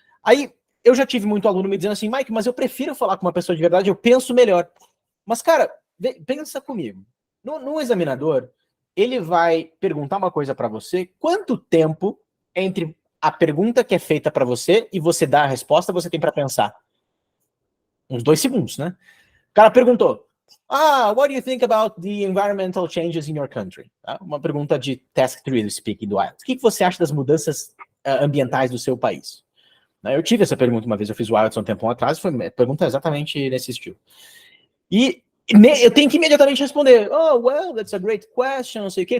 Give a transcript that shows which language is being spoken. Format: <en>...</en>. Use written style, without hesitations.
<pt>Aí, eu já tive muito aluno me dizendo assim, Mike, mas eu prefiro falar com uma pessoa de verdade, eu penso melhor. Mas, cara, pensa comigo. No examinador, ele vai perguntar uma coisa para você, quanto tempo entre a pergunta que é feita para você e você dar a resposta você tem para pensar? Uns 2 segundos, né? O cara perguntou,</pt> <en>what do you think about the environmental changes in your country?</en> <pt>Tá? Uma pergunta de Task 3 do Speaking do IELTS. O que você acha das mudanças ambientais do seu país? Eu tive essa pergunta uma vez, eu fiz o IELTS um tempo atrás, foi uma pergunta exatamente nesse estilo. E eu tenho que imediatamente responder,</pt> <en>well, that's a great question,</en> <pt>não sei o quê.</pt>